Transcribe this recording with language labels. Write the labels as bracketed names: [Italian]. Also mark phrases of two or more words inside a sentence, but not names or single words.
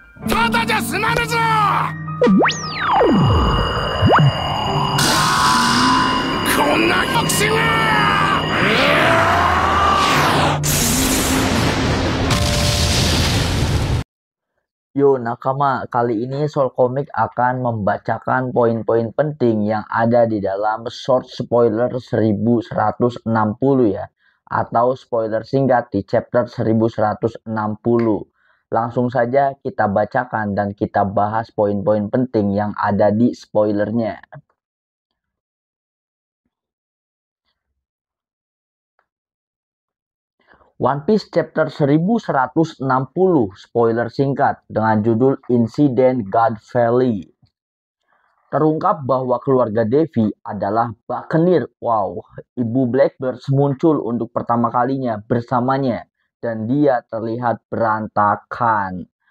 [Japanese] ただじゃ済まぬぞ。こんなボクシング。 [Indonesian] Yo nakama, kali ini Soul Comic akan membacakan poin-poin penting yang ada di dalam [English] short spoiler [Indonesian] 1160 ya, atau spoiler singkat di chapter 1160. Langsung saja kita bacakan dan kita bahas poin-poin penting yang ada di spoilernya. One Piece chapter 1160 spoiler singkat dengan judul Insiden God Valley. Terungkap bahwa keluarga Devi adalah Buccaneer. Wow, Ibu Blackbird muncul untuk pertama kalinya bersamanya dan dia terlihat berantakan.